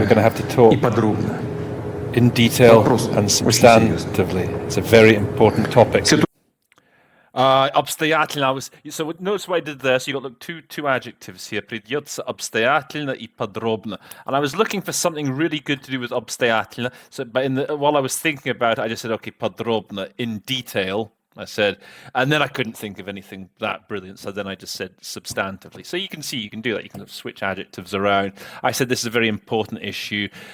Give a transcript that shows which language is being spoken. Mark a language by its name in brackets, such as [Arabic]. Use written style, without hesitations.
[English] We're going to have to talk [Russian] и подробно. [English] In detail and substantively. It's a very important topic. [Russian] Обстоятельно. [English] So notice what I did there. So you got two adjectives here. [Russian] Придется обстоятельно и подробно. [English] And I was looking for something really good to do with обстоятельно. So, but while I was thinking about it, I just said, okay, подробно, in detail. I said, and then I couldn't think of anything that brilliant. So then I just said substantively. So you can see, you can do that. You can switch adjectives around. I said this is a very important issue.